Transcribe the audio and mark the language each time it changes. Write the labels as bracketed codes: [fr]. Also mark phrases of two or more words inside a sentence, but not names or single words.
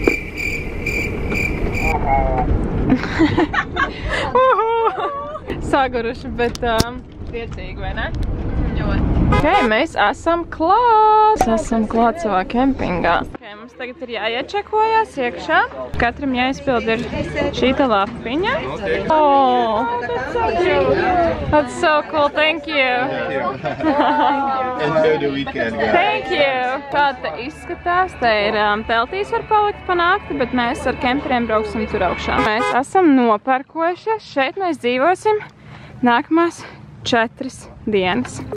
[lv] Saguruši, bet priecīgi, vai ne? Ok, mēs esam klāt! Esam klāt savā kempingā. Ok, mums tagad ir jāiečekojās iekšā. Katram jāizpild ir šī te lapiņa. [en] Oh, that's so cute. That's so cool, thank you. Enjoy the weekend, guys. Thank you. [lv] Kā te izskatās, te ir teltīs var palikt pa nakti, bet mēs ar kemperiem brauksim tur augšā. Mēs esam nopērkojušies, šeit mēs dzīvosim nākamās 4 dienas.